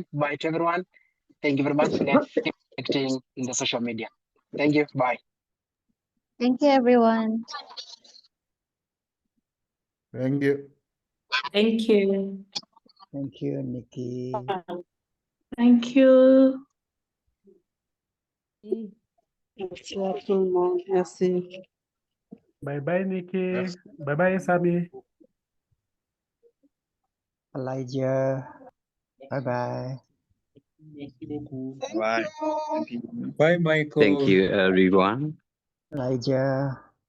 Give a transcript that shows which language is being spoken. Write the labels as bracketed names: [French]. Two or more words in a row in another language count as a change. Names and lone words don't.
[English] Bye to everyone. Thank you very much. Let's keep connecting in the social media. Thank you. Bye. Thank you, everyone. Thank you. Thank you. Thank you, Nikki. Thank you. [French] Merci à tout le monde. Merci. [English] Bye bye, Nikki. Bye bye, Sami. Elijah. Bye bye. Bye, Michael. Thank you, everyone. Elijah.